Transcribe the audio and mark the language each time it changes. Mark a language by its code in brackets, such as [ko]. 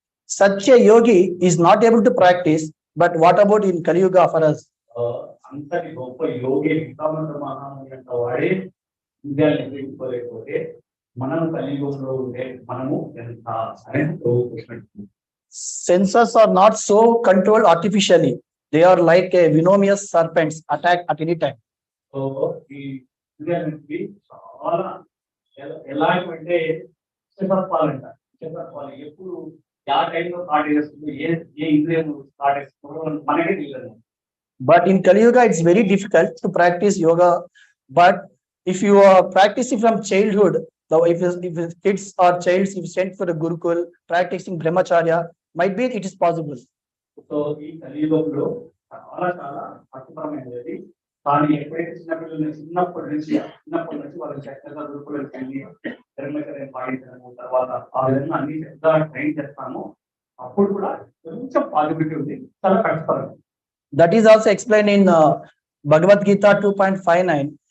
[en] Such a yogi is not able to practice, but what about in Kali Yuga for us? [te] అంతటి గొప్ప యోగి విశ్వామిత్ర మహాముని అంట వాడే ఇంద్రియాలు నిగ్రహించుకోలేకపోతే మనం కలియుగంలో ఉండే మనము ఎంత అనేది ప్రశ్న. [en] Senses are not so controlled artificially. They are like a venomous serpents, attack at any time. [te] So ఈ ఇంద్రియాలకి చాలా ఎలాంటి శతత్వాలంట. శతత్వాలు ఎప్పుడు ఆ టైంలో స్టార్ట్ చేస్తుంది, ఏ ఇంద్రియం స్టార్ట్ చేస్తుందో మనకే తెలియదు. [en] But in Kali Yuga, it's very difficult to practice yoga. But if you are practicing from childhood, if kids or child, if sent for a Gurukul, practicing brahmacharya, might be it is possible. [te] So ఈ కలియుగంలో చాలా కష్టతరమైనది. కానీ ఎప్పుడైతే చిన్నప్పటి నుంచి వాళ్ళకి చక్కగా గురుకులకు వెళ్ళి బ్రహ్మచర్యం పాటించడము, తర్వాత ఆ విధంగా అన్ని చక్కగా ట్రైన్ చేస్తాము, అప్పుడు కూడా కొంచెం పాజిబిలిటీ ఉంది. చాలా కష్టతరం. [en] That is also explained in Bhagavatham 2.59.